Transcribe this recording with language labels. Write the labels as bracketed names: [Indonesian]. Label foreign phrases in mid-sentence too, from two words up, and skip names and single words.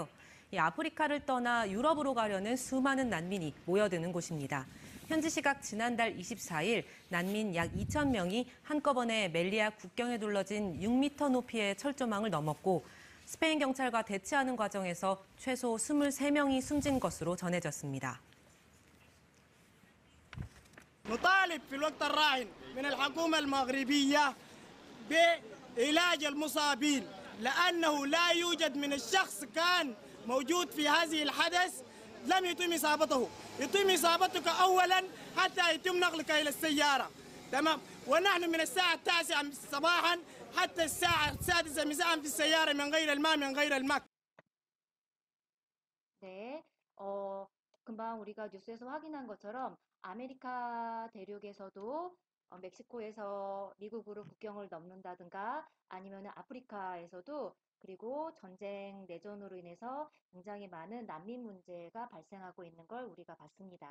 [Korean] 이 아프리카를 떠나 유럽으로 가려는 수많은 난민이 모여드는 곳입니다. 현지 시각 지난달 24일 난민 약 2천 명이 한꺼번에 멜리아 국경에 둘러진 6m 높이의 철조망을 넘었고 스페인 경찰과 대치하는 과정에서 최소 23명이 숨진 것으로 전해졌습니다. [Arabic] نطالب في الوقت الراهن من الحكومة المغربية بعلاج المصابين لأنه لا يوجد من الشخص كان موجود في هذه الحدث لم يتم إصابته. يتم إصابتك أولا حتى يتم نقلك إلى السيارة. تمام. ونحن من الساعة 9 صباحا حتى الساعة 6 مساء في السيارة من غير الماء من غير الماء. [Korean] 네, 금방 우리가 뉴스에서 확인한 것처럼 아메리카 대륙에서도 멕시코에서 미국으로 국경을 넘는다든가 아니면 아프리카에서도 그리고 전쟁 내전으로 인해서 굉장히 많은 난민 문제가 발생하고 있는 걸 우리가 봤습니다.